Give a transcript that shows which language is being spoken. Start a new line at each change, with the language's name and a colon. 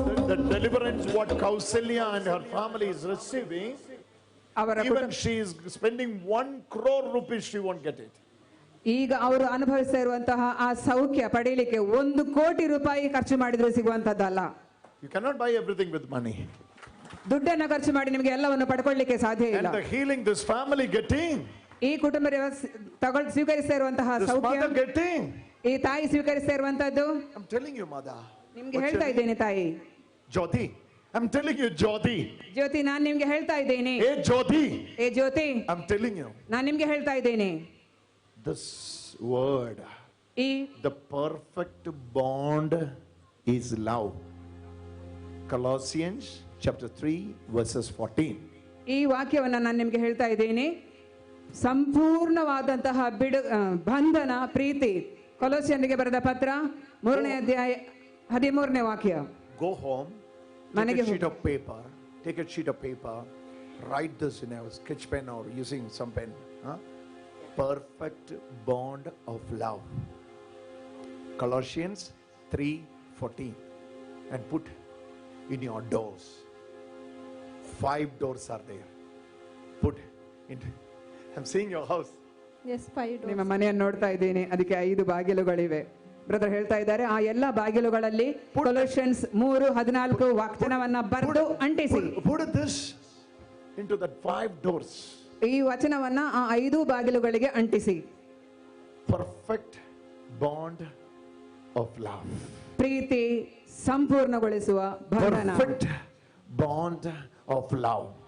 English: The deliverance what Kausalya and her family is receiving, even she is spending 1 crore rupees, she won't get it.
Kannada: ಈಗ ಅವರು ಅನುಭವಿಸ್ತಾ ಇರುವಂತಹ ಆ ಸೌಖ್ಯ ಪಡೆಯಲಿಕ್ಕೆ 1 ಕೋಟಿ ರೂಪಾಯಿ ಖರ್ಚು ಮಾಡಿದ್ರು ಸಿಗುವಂತದ್ದಲ್ಲ.
English: You cannot buy everything with money.
Kannada: ದುಡ್ಡನ್ನ ಖರ್ಚು ಮಾಡಿ ನಿಮಗೆ ಎಲ್ಲವನ್ನು ಪಡ್ಕೊಳ್ಳಿಕ್ಕೆ ಸಾಧ್ಯ ಇಲ್ಲ.
English: And the healing this family getting,
Kannada: ಈ ಕುಟುಂಬ ಸ್ವೀಕರಿಸ್ತಾ ಇರುವಂತಹ ಸೌಖ್ಯ,
English: getting,
Kannada: ಈ ತಾಯಿ ಸ್ವೀಕರಿಸ್ತಾ ಇರುವಂತದ್ದು,
English: I'm telling you, mother.
Kannada: ನಿಮ್ಗೆ ಹೇಳ್ತಾ ಇದ್ದೇನೆ ತಾಯಿ.
English: Jyoti, I'm telling you, Jyoti.
Kannada: ಜ್ಯೋತಿ, ನಾನು ನಿಮ್ಗೆ ಹೇಳ್ತಾ ಇದ್ದೇನೆ.
English: Hey Jyoti.
Kannada: ಏ ಜ್ಯೋತಿ,
English: I'm telling you.
Kannada: ನಾನು ನಿಮ್ಗೆ ಹೇಳ್ತಾ ಇದ್ದೇನೆ.
English: This word, the perfect bond is love. Colossians chapter 3 verses 14.
Kannada: ಈ ವಾಕ್ಯವನ್ನ ನಾನು ನಿಮ್ಗೆ ಹೇಳ್ತಾ ಇದ್ದೇನೆ. ಸಂಪೂರ್ಣವಾದಂತಹ ಬಂಧನ ಪ್ರೀತಿ. ಕೊಲೊಸ್ಸೆಯರಿಗೆ ಬರೆದ ಪತ್ರ 3ನೇ ಅಧ್ಯಾಯ 13ನೇ ವಾಕ್ಯ.
English: Go home, take a sheet of paper, write this in a sketch pen or using some pen. Perfect bond of love. Colossians 3:14, and put in your doors. 5 doors are there. Put in. I'm seeing your house. Yes, 5 doors.
Kannada: ನಿಮ್ಮ ಮನೆಯನ್ನು ನೋಡ್ತಾ ಇದ್ದೇನೆ, ಅದಕ್ಕೆ 5 ಬಾಗಿಲುಗಳಿವೆ. Brother ಹೇಳ್ತಾ ಇದ್ದಾರೆ, ಆ ಎಲ್ಲ ಬಾಗಿಲುಗಳಲ್ಲಿ ಕೊಲೊಸಿಯನ್ಸ್ 3:14 ವಾಕ್ಯವನ್ನ ಬರೆದು ಅಂಟಿಸಿ.
English: Put this into that 5 doors.
Kannada: ಈ ವಚನವನ್ನ ಆ 5 ಬಾಗಿಲುಗಳಿಗೆ ಅಂಟಿಸಿ.
English: Perfect bond of love.
Kannada: ಪ್ರೀತಿ ಸಂಪೂರ್ಣಗೊಳಿಸುವ ಬಂಧನ.
English: Perfect bond of love.